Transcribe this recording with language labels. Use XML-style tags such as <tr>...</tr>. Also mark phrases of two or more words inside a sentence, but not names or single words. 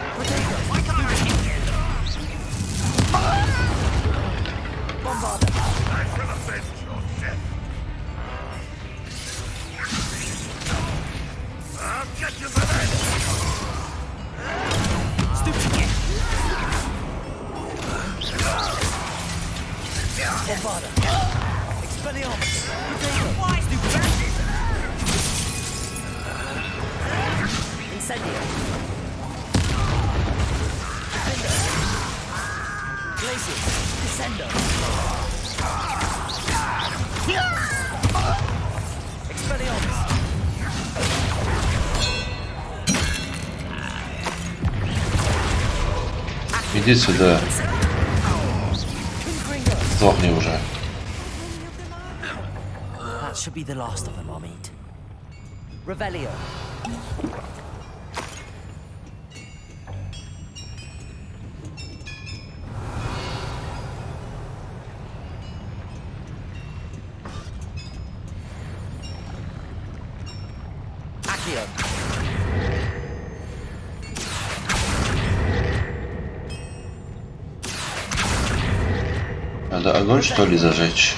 <en>I'll get you for that! Stupid. Bombarda. Expelliarmus. Why is Incendio. Glacius. Descendo. Expelliarmus.</en> <ru>Иди сюда. Сдохни уже.</ru> <en>That should be the last of them, I'll meet. Revelio. Accio.</en> <ru>Надо огонь, что ли, зажечь?</ru>